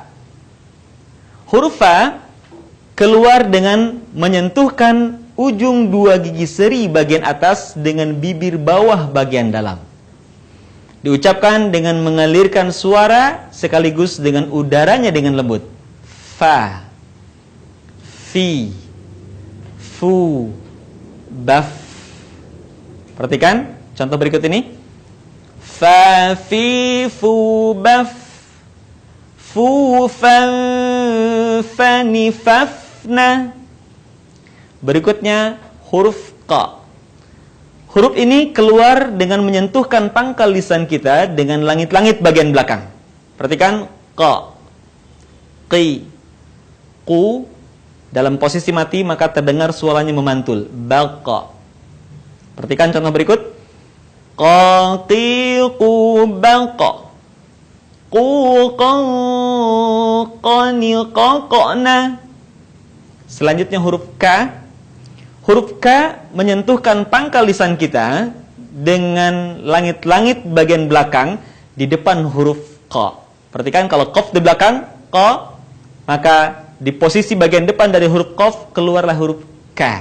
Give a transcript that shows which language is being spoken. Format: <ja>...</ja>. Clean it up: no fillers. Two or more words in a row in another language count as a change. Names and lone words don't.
<id>Huruf fa keluar dengan menyentuhkan ujung dua gigi seri bagian atas dengan bibir bawah bagian dalam. Diucapkan dengan mengalirkan suara sekaligus dengan udaranya dengan lembut. Fa, fi, fu, baf. Perhatikan contoh berikut ini. Fa, fi, fu, baf. Fu, fan, fani, fafna. Berikutnya huruf qa. Huruf ini keluar dengan menyentuhkan pangkal lisan kita dengan langit-langit bagian belakang. Perhatikan qa, qi, qu. Dalam posisi mati maka terdengar suaranya memantul. Baqa. Perhatikan contoh berikut. Qa, qi, qu, baqa. Qu, qa, qani, qa, qa'na. Selanjutnya huruf ka. Huruf K menyentuhkan pangkal lisan kita dengan langit-langit bagian belakang di depan huruf Q. Perhatikan kalau Qaf di belakang, Q, maka di posisi bagian depan dari huruf Qaf keluarlah huruf K.</id>